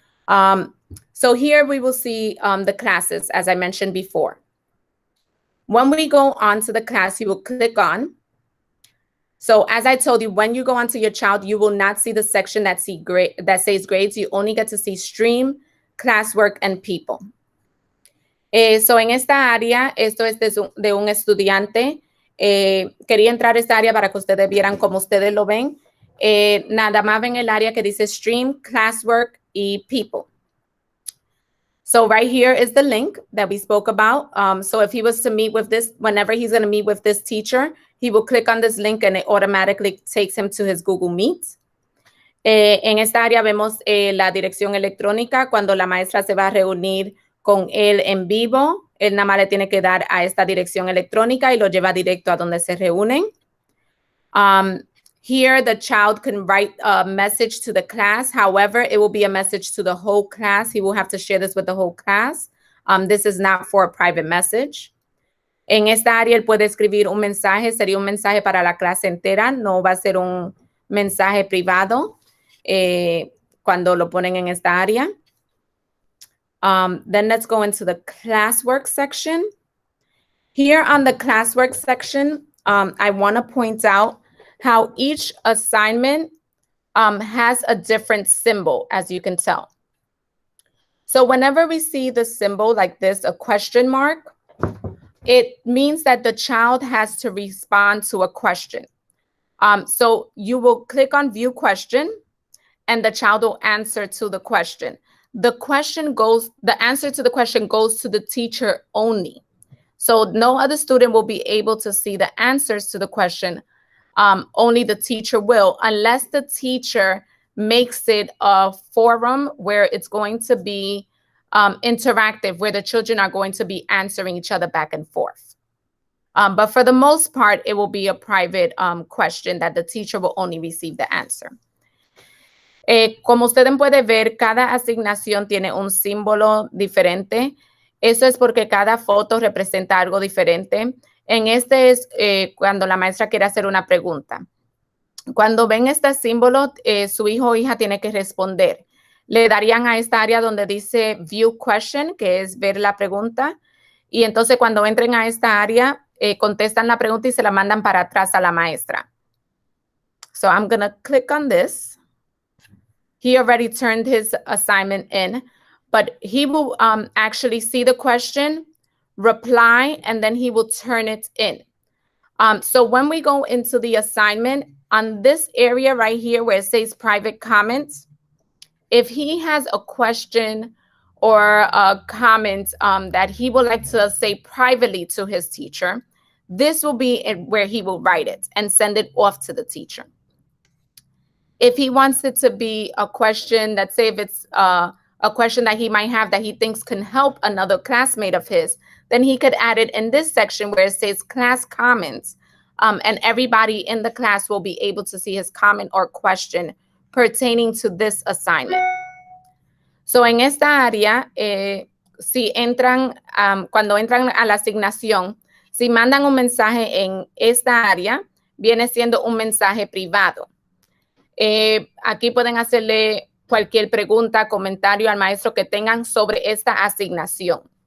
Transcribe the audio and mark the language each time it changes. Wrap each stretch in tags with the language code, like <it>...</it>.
<en>So here we will see the classes as I mentioned before. When we go onto the class, you will click on. So as I told you, when you go onto your child, you will not see the section that says grades. You only get to see stream, classwork, and people.</en> <es>So en esta área, esto es de un estudiante. Quería entrar a esta área para que ustedes vieran cómo ustedes lo ven. Nada más ven el área que dice stream, classwork, y people.</es> <en>So right here is the link that we spoke about. So if he was to meet with this, whenever he's going to meet with this teacher, he will click on this link and it automatically takes him to his Google Meet.</en> <es>En esta área vemos la dirección electrónica. Cuando la maestra se va a reunir con él en vivo, él nada más le tiene que dar a esta dirección electrónica y lo lleva directo a donde se reúnen.</es> <en>Here, the child can write a message to the class. However, it will be a message to the whole class. He will have to share this with the whole class. This is not for a private message.</en> <es>En esta área, él puede escribir un mensaje. Sería un mensaje para la clase entera. No va a ser un mensaje privado cuando lo ponen en esta área.</es> <en>Then let's go into the classwork section. Here on the classwork section, I want to point out how each assignment has a different symbol, as you can tell. So whenever we see the symbol like this, a question mark, it means that the child has to respond to a question. So you will click on view question and the child will answer to the question. The answer to the question goes to the teacher only. So no other student will be able to see the answers to the question. Only the teacher will, unless the teacher makes it a forum where it's going to be interactive where the children are going to be answering each other back and forth. But for the most part, it will be a private question that the teacher will only receive the answer.</en> <es>Como ustedes pueden ver, cada asignación tiene un símbolo diferente. Eso es porque cada foto representa algo diferente. En este es cuando la maestra quiere hacer una pregunta. Cuando ven este símbolo, su hijo o hija tiene que responder. Le darían a esta área donde dice View Question, que es ver la pregunta. Y entonces cuando entren a esta área, contestan la pregunta y se la mandan para atrás a la maestra.</es> <en>So I'm going to click on this. He already turned his assignment in, but he will actually see the question, reply, and then he will turn it in. So when we go into the assignment, on this area right here where it says private comments, if he has a question or a comment that he would like to say privately to his teacher, this will be where he will write it and send it off to the teacher. If he wants it to be a question, let's say if it's a question that he might have that he thinks can help another classmate of his, then he could add it in this section where it says class comments. And everybody in the class will be able to see his comment or question pertaining to this assignment.</en> <es>So en esta área, si entran, cuando entran a la asignación, si mandan un mensaje en esta área, viene siendo un mensaje privado. Aquí pueden hacerle cualquier pregunta, comentario al maestro que tengan sobre esta asignación.</es>